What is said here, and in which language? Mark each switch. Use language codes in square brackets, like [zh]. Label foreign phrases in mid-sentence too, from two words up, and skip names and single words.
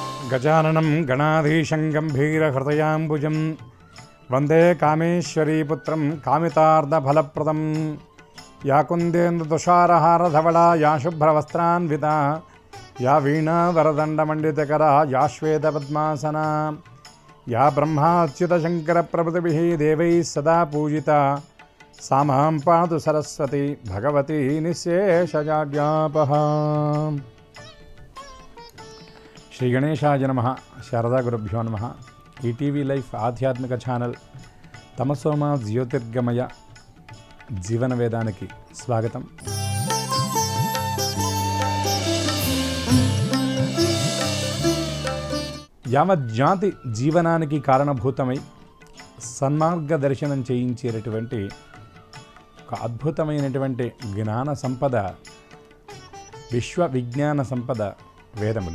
[sa] గజాననం గణాధీశం గంభీరహృదయాంబుజం వందే కామేశ్వరీపుత్రం కామితార్థఫలప్రదం యా కుందేందుతుషారహారధవళా యా శుభ్రవస్త్రాన్వితా యా వీణావరదండమండితకరా యా శ్వేతపద్మాసనా యా బ్రహ్మాచ్యుతశంకరప్రభృతిభిः దేవైः సదా పూజితా सा मां पातु सरस्वती भगवती निःशेषजाड्यापहा। శ్రీ గణేశాయ నమః. శారదా గురుభ్యో నమః. [te] ఈటీవీ లైఫ్ ఆధ్యాత్మిక ఛానల్ [sa] తమసోమ జ్యోతిర్గమయ [te] జీవన వేదానికి స్వాగతం. యావజ్జాతి జీవనానికి కారణభూతమై సన్మార్గ దర్శనం చేయించేటటువంటి ఒక అద్భుతమైనటువంటి జ్ఞాన సంపద, విశ్వ విజ్ఞాన సంపద వేదములు.